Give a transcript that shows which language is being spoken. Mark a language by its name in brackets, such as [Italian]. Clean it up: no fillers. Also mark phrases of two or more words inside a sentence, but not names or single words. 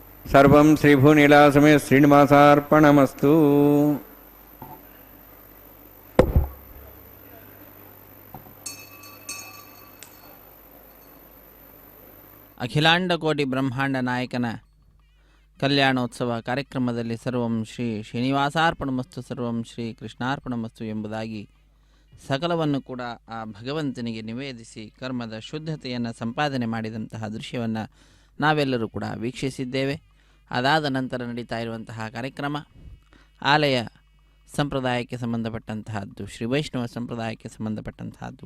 [Sanskrit] ಸರ್ವಂ ಶ್ರೀಭೂನೀಲಾಸಮೇ ಶ್ರೀನಿವಾಸಾರ್ಪಣಮಸ್ತು. [Kannada] ಅಖಿಲಾಂಡ ಕೋಟಿ ಬ್ರಹ್ಮಾಂಡ ನಾಯಕನ ಕಲ್ಯಾಣೋತ್ಸವ ಕಾರ್ಯಕ್ರಮದಲ್ಲಿ [Sanskrit] ಸರ್ವಂ ಶ್ರೀ ಶ್ರೀನಿವಾಸಾರ್ಪಣಮಸ್ತು, ಸರ್ವಂ ಶ್ರೀ ಕೃಷ್ಣಾರ್ಪಣಮಸ್ತು [Kannada] ಎಂಬುದಾಗಿ ಸಕಲವನ್ನು ಕೂಡ ಆ ಭಗವಂತನಿಗೆ ನಿವೇದಿಸಿ ಕರ್ಮದ ಶುದ್ಧತೆಯನ್ನು ಸಂಪಾದನೆ ಮಾಡಿದಂತಹ ದೃಶ್ಯವನ್ನು ನಾವೆಲ್ಲರೂ ಕೂಡ ವೀಕ್ಷಿಸಿದ್ದೇವೆ. ಅದಾದ ನಂತರ ನಡೀತಾ ಇರುವಂತಹ ಕಾರ್ಯಕ್ರಮ ಆಲಯ ಸಂಪ್ರದಾಯಕ್ಕೆ ಸಂಬಂಧಪಟ್ಟಂತಹದ್ದು, ಶ್ರೀ ವೈಷ್ಣವ ಸಂಪ್ರದಾಯಕ್ಕೆ ಸಂಬಂಧಪಟ್ಟಂತಹದ್ದು.